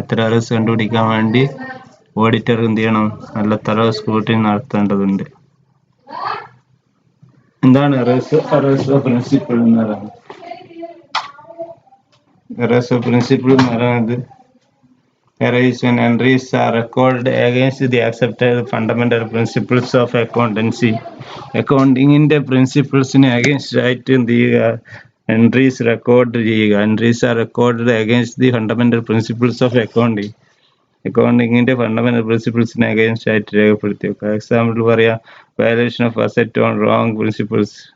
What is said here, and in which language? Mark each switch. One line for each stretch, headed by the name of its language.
Malayalam: ഇത്തരം എറേഴ്സ് കണ്ടുപിടിക്കാൻ വേണ്ടി ഓഡിറ്റർ എന്ത് ചെയ്യണം? നല്ല തറോ സ്ക്രൂട്ടിനി നടത്തേണ്ടതുണ്ട്. എന്താണ് എറേഴ്സ് ഓഫ് പ്രിൻസിപ്പിൾ എന്ന് പറയുന്നത്? എറേഴ്സ് ഓഫ് പ്രിൻസിപ്പിൾ എന്ന് പറയുന്നത്
English: errors when entries are recorded against the accepted fundamental principles of accountancy.
Malayalam: അക്കൗണ്ടിങ്ങിന്റെ പ്രിൻസിപ്പിൾസിന് against ആയിട്ട് എന്ത് ചെയ്യുക? എൻട്രീസ് റെക്കോർഡ് ചെയ്യുക.
English: entries are record against the fundamental principles of
Malayalam: അക്കൗണ്ടിങ്ങിന്റെ fundamental പ്രിൻസിപ്പിൾസിന് against ആയിട്ട് രേഖപ്പെടുത്തി വെക്കുക. എക്സാമ്പിൾ പറയാം,
English: Valuation of asset on wrong principles.